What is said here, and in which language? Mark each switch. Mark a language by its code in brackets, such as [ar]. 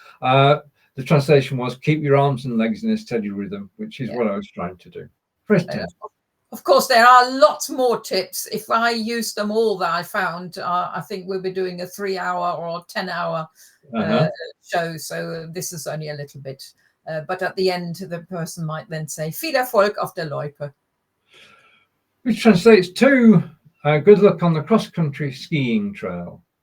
[en] The translation was keep your arms and legs in a steady rhythm, which is what I was trying to do. Press 10. Of course, there are lots more tips. If I used them all that I found, I think we'll be doing a 3-hour or 10-hour show. So this is only a little bit. But at the end, the person might then say, [de] viel Erfolg auf der Loipe. [en] Which translates to good luck on the cross-country skiing trail.